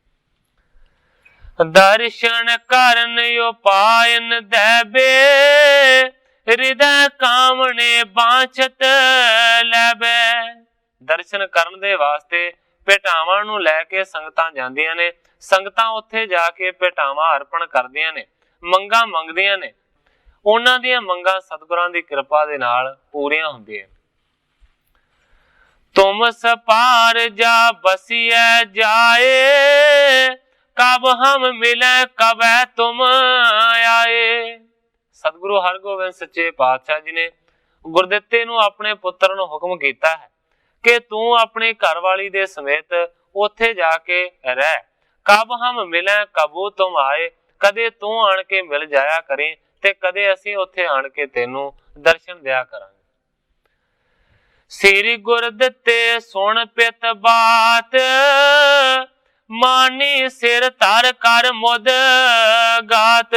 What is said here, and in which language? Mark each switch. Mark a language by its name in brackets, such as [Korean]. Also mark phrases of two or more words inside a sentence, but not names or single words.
[Braj] दर्शन करन उपायन दैबे, हृदय कामने बांछत लैबे। [Punjabi] ਦਰਸ਼ਨ ਕਰਨ ਦੇ ਵਾਸਤੇ ਭੇਟਾਵਾਂ ਨੂੰ ਲੈਕੇ ਸੰਗਤਾਂ ਜਾਂਦੀਆਂ ਨੇ। ਸੰਗਤਾਂ ਉੱਥੇ ਜਾਕੇ ਭੇਟਾਵਾਂ ਅਰਪਣ ਕਰਦੀਆਂ ਨੇ, ਮੰਗਾਂ ਮੰਗਦੀਆਂ ਨੇ। ਉਨ੍ਹਾਂ ਦੀਆਂ ਮੰਗਾਂ ਸਤਿਗੁਰਾਂ ਦੀ ਕਿਰਪਾ ਦੇ ਨਾਲ ਪੂਰੀਆਂ ਹੁੰਦੀਆਂ। [Braj] तुम सपार जा बसिए जाए, कब हम मिले कबै तुम आए। [Punjabi] ਸਤਿਗੁਰੂ ਹਰਗੋਬਿੰਦ ਸੱਚੇ ਪਾਤਸ਼ਾਹ ਜੀ ਨੇ ਗੁਰਦਿੱਤੇ ਨੂੰ ਆਪਣੇ ਪੁੱਤਰ ਨੂੰ ਹੁਕਮ ਕੀਤਾ ਹੈ ਕਿ ਤੂੰ ਆਪਣੀ ਘਰਵਾਲੀ ਦੇ ਸਮੇਤ ਉੱਥੇ ਜਾਕੇ ਰਹਿ। [Braj] कब हम मिले कबू तुम आए, [Punjabi] ਕਦੇ ਤੂੰ ਆਣ ਕੇ ਮਿਲ ਜਾਇਆ ਕਰੇਂ ਤੇ ਕਦੇ ਅਸੀਂ ਉੱਥੇ ਆਣ ਕੇ ਤੈਨੂੰ ਦਰਸ਼ਨ ਦਿਆ ਕਰਾਂਗੇ। [Braj] श्री गुरदित्ते सुन पित बात, मानी सिर धर कर मुद गात।